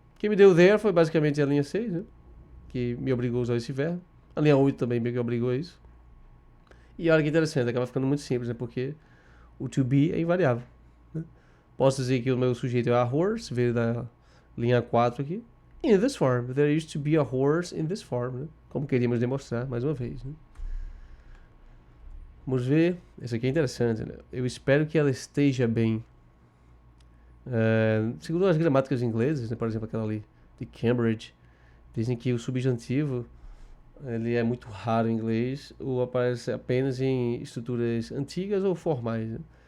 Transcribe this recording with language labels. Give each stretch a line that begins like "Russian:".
Portuguese: Quem me deu there foi basicamente a linha 6, né? Que me obrigou a usar esse verbo. A linha 8 também meio que obrigou a isso. E olha que interessante, acaba ficando muito simples, né? Porque o to be é invariável, né? Posso dizer que o meu sujeito é
English: a horse,
Portuguese: veio da linha 4 aqui.
English: In this form. There used to be a horse in this form, né?
Portuguese: Como queríamos demonstrar mais uma vez, né? Vamos ver. Esse aqui é interessante, né? Eu espero que ela esteja bem. Segundo as gramáticas inglesas, né? Por exemplo, aquela ali de Cambridge, dizem que o substantivo ele é muito raro em inglês ou aparece apenas em estruturas antigas ou formais, né?